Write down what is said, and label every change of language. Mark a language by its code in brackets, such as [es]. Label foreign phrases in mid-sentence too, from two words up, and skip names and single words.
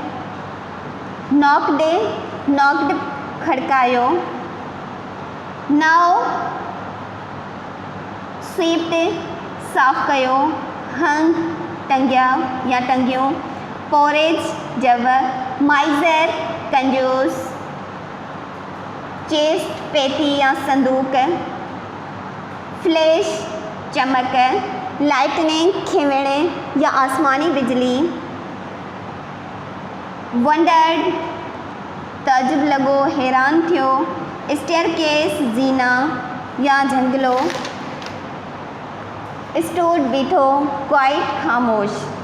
[sd] नॉक्ड, खड़कायो। [en] now, swept, [sd] साफ़ कयो। हंग, टंगिया या टंगियो। porridge जब miser कंजूस, chest पेटी या संदूक, flash चमक, lightning खिमड़े या आसमानी बिजली, wondered ताजुब लगो हैरान थियो, staircase जीना या जंगलो, stood बीठो quiet खामोश।